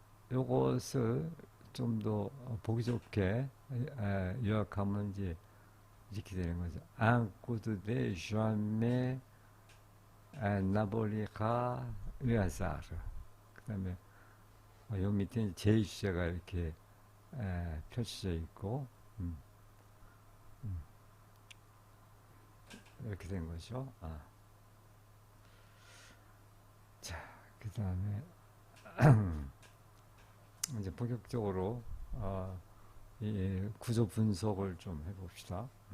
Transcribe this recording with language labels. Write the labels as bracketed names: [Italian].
[Korean] 요것을 좀 더 보기 좋게 요약하면 이제 이렇게 되는 거죠. [French] Un coup de jamais n'abolira le hasard. [Korean] 그 다음에 요 밑에 제2주제가 이렇게 펼쳐져 있고, 이렇게 된 거죠. 자, 그 다음에 이제 본격적으로 이 구조 분석을 좀 해봅시다.